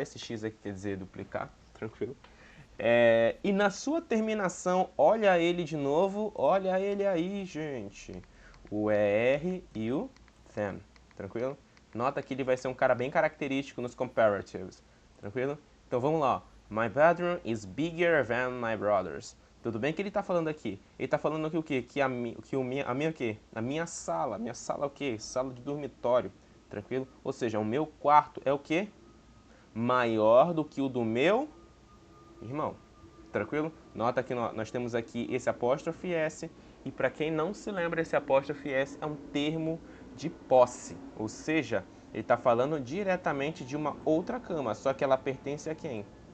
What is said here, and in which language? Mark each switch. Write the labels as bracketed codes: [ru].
[pt] Esse X aqui quer dizer duplicar, tranquilo? E na sua terminação, olha ele de novo, olha ele aí, gente. O ER e o them, tranquilo? Nota que ele vai ser um cara bem característico nos comparatives, tranquilo? Então vamos lá, ó. [en] My bedroom is bigger than my brother's. [pt] Tudo bem que ele está falando aqui? Ele está falando aqui o quê? Que a minha o quê? A minha sala é o quê? Sala de dormitório, tranquilo? Ou seja, o meu quarto é o quê? Maior do que o do meu irmão, tranquilo? Nota que nós temos aqui esse apóstrofe S, e para quem não se lembra, esse apóstrofe S é um termo de posse, ou seja, ele está falando diretamente de uma outra cama, só que ela pertence a quem?